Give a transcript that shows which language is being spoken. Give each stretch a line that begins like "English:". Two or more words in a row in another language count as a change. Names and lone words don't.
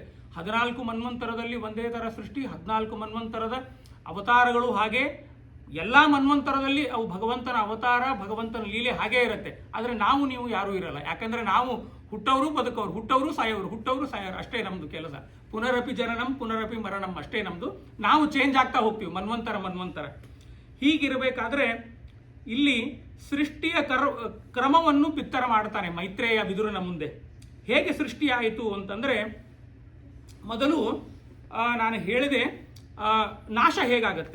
Kannada: 14 ಮನ್ವಂತರದಲ್ಲಿ ಒಂದೇ ಥರ ಸೃಷ್ಟಿ, 14 ಮನ್ವಂತರದ ಅವತಾರಗಳು ಹಾಗೆ. ಎಲ್ಲ ಮನ್ವಂತರದಲ್ಲಿ ಅವು ಭಗವಂತನ ಅವತಾರ, ಭಗವಂತನ ಲೀಲೆ ಹಾಗೇ ಇರುತ್ತೆ. ಆದರೆ ನೀವು ಯಾರೂ ಇರಲ್ಲ. ಯಾಕಂದರೆ ನಾವು ಹುಟ್ಟವರು ಬದುಕವರು, ಹುಟ್ಟವರು ಸಾಯೋರು ಅಷ್ಟೇ ನಮ್ಮದು ಕೆಲಸ.
Sanskrit: ಪುನರಪಿ ಜನನಂ ಪುನರಪಿ ಮರಣಂ
Kannada: ಅಷ್ಟೇ ನಮ್ಮದು. ನಾವು ಚೇಂಜ್ ಆಗ್ತಾ ಹೋಗ್ತೀವಿ ಮನ್ವಂತರ. ಹೀಗಿರಬೇಕಾದ್ರೆ ಇಲ್ಲಿ ಸೃಷ್ಟಿಯ ಕ್ರಮವನ್ನು ಬಿತ್ತರ ಮಾಡ್ತಾನೆ ಮೈತ್ರೇಯ ವಿದುರನ ಮುಂದೆ. ಹೇಗೆ ಸೃಷ್ಟಿಯಾಯಿತು ಅಂತಂದರೆ, ಮೊದಲು ನಾನು ಹೇಳಿದೆ ನಾಶ ಹೇಗಾಗತ್ತೆ.